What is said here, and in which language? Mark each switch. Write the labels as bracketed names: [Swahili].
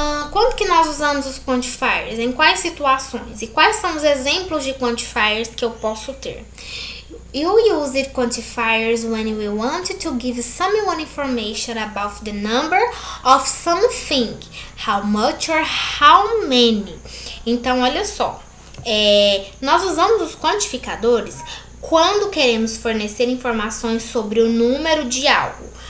[Portuguese] Quando que nós usamos os quantifiers? Em quais situações? E quais são os exemplos de quantifiers que eu posso ter? [English] You use quantifiers when you want to give someone information about the number of something, how much or how many. [Portuguese] Então, olha só, nós usamos os quantificadores quando queremos fornecer informações sobre o número de algo.